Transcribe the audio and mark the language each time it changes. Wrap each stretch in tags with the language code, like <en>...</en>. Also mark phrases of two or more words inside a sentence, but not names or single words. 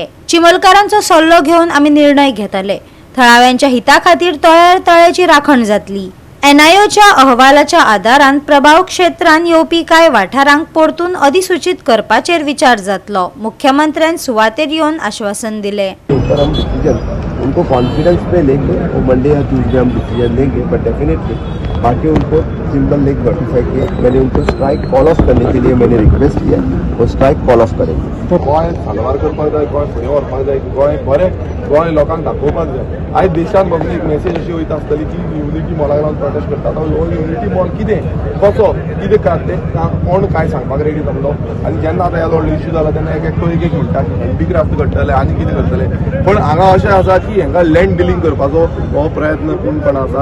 <kok>चिमुलकारांचो सल्लो घेवन आमी निर्णय घेतले। थळाव्यांच्या हिता खातीर तळ्यार तळ्याची राखण जातली। NIOच्या अहवालाच्या आदारान प्रभाव क्षेत्रांत येवपी कांय वाठारांक परतून अधिसूचित करपाचेर विचार जातलो। मुख्यमंत्र्यान सुवातेर येवन आश्वासन दिले।</kok> <hi>उनको कॉन्फिडेंस पे लेके वो मंडे या ट्यूसडे हम डिसीजन लेंगे,</hi> <en>but definitely</en> <hi>बाकी उनको सिंबल लेक नोटिफाई किया। मैंने उनको</hi> <en>strike call off</en> <hi>करने के लिए मैंने रिक्वेस्ट किया, वो</hi> <en>strike call off</en> <hi>करेंगे।</hi> <kok>गोंय साल्वार करपाक जाय, गोंय फुडें व्हरपाक जाय, गोंय बरें गोंय लोकांक दाखोवपाक जाय। आयज देशान बाबा एक मेसेज अशी वयता आसतली की युनिटी मॉलाक लागून प्रोटेस्ट करता। तो युनिटी मॉल कितें कसो कितें तें कोण काय सांगपाक रेडी जाल्लो। आनी जेन्ना आतां ह्या व्हडलो इश्यू जाला तेन्ना एक म्हणटा हँडीक्राफ्ट करतले आनी कितें करतले, पूण हांगा अशें आसा की हांगा</kok> <en>land dealing</en> <kok>करपाचो हो प्रयत्न पूर्णपणान आसा।</kok>